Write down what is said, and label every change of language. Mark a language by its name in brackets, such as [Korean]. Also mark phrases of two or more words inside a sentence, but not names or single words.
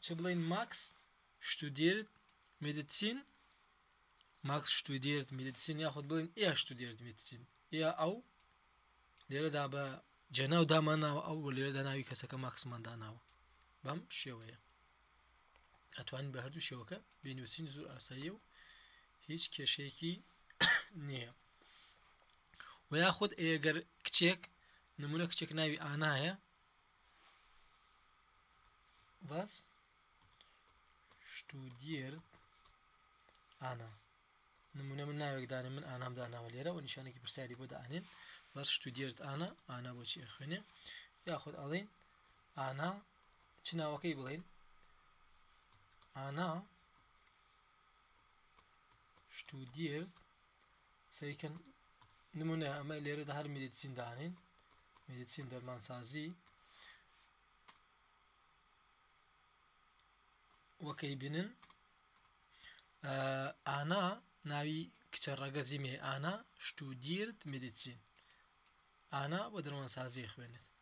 [Central Kurdish] بڵێن [German] Max studiert Medizin Max studiert Medizin [Central Kurdish] یاخود بڵێن [German] sie studiert Medizin [Central Kurdish] ئیا ئەو لێرەدا بە جێناو داماناوە ئەو لێرەدا ناوی کەسەکە ماکسمان داناوە بەم شێوەیە ئەتوانین بە هەردوو شێوەکە بینووسین زۆر ئاساییە و هیچ کێشەیەکی نییە و یاخود ئەگەر کچێک نمونە کچێک ناوی ئانایە [German] was studiert [Central Kurdish] ئانا نمونە من ناوێک دانێ من ئانام داناوە لێرە و نیشانێکی پرسیاری بۆ دانێن [German] was studiert [Central Kurdish] ئانا بۆچی ئەخوێنێ یاخود ئەڵێن ئانا چ ناوەکەی بڵێن ئانا studiert سەریکەن نمونە ئەمە لێرەدا هەر مێدیتسین دانێن مێدیتسین دەرمانسازی وەکەی بینن ئانا ناوی کچە ڕەگەزی مێ [German] Anna studiert Medizin [Central Kurdish] ئانا بۆ دەرمانسازی خوێنێت